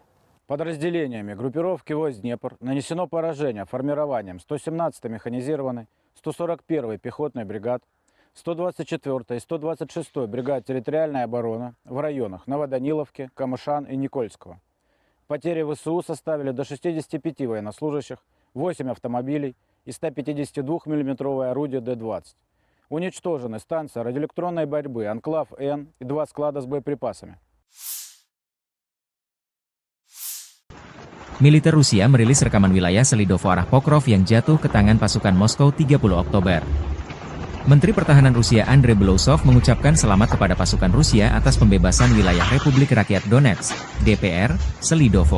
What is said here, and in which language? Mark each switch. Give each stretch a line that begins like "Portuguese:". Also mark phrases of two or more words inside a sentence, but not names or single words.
Russian: Подразделениями группировки войск Днепр нанесено поражение формированием 117-й механизированной, 141-й пехотной бригад, 124-й и 126-й бригад территориальной обороны в районах Новоданиловки, Камышан и Никольского. Потери ВСУ составили до 65 военнослужащих, 8 автомобилей и 152 мм орудие Д-20. Уничтожены станции радиоэлектронной борьбы «Анклав-Н» и 2 склада с боеприпасами.
Indonesian: Militer Rusia merilis rekaman wilayah Selidovo arah Pokrov yang jatuh ke tangan pasukan Moskow 30 Oktober. Menteri Pertahanan Rusia Andrei Belousov mengucapkan selamat kepada pasukan Rusia atas pembebasan wilayah Republik Rakyat Donetsk, DPR, Selidovo.